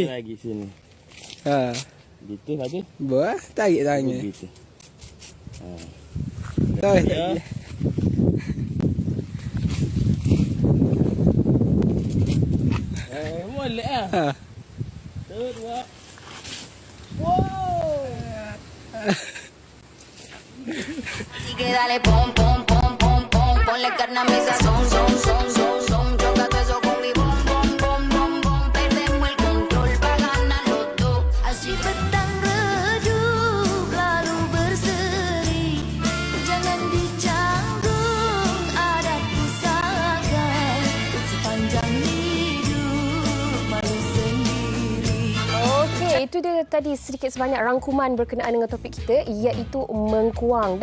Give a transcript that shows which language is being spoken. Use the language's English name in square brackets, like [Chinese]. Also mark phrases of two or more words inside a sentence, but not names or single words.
[Malay] Lagi sini. Gitu lagi. Buah, tarik tangan. Gitu. Tarik. Boleh ah. Dua. Wow. [Spanish] Así que dale pom pom pom pom pom, ponle carne a mi sazón, son, son, son, son. Choca todo eso con mi bom, bom, bom, bom, bom. Perdemos el control para ganar los dos. [Malay] Así petang redup lalu berseri. Jangan dicanggung ada pusaka. Sepanjang hidup malu sendiri. Okey, itu dia tadi sedikit sebanyak rangkuman berkenaan dengan topik kita, iaitu mengkuang.